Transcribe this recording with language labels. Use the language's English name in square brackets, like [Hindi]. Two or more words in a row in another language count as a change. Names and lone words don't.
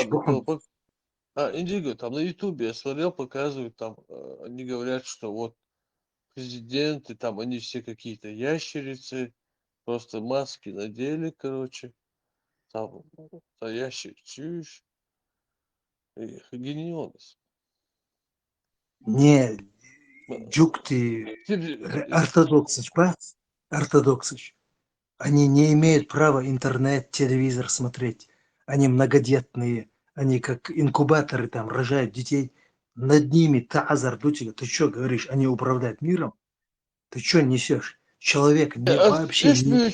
[Russian] там, Индиго, там на Ютубе я смотрел, показывают, там, они говорят, что вот президенты, там, они все какие-то ящерицы, просто маски надели, короче, там, ящерицы, гениалность. Не, Джук, ты ортодоксыч, бац, ортодоксыч. Они не имеют права интернет, телевизор смотреть. Они многодетные, они как инкубаторы там рожают детей. Над ними тазар, ты что говоришь, они управляют миром? Ты что несешь? Человек вообще не...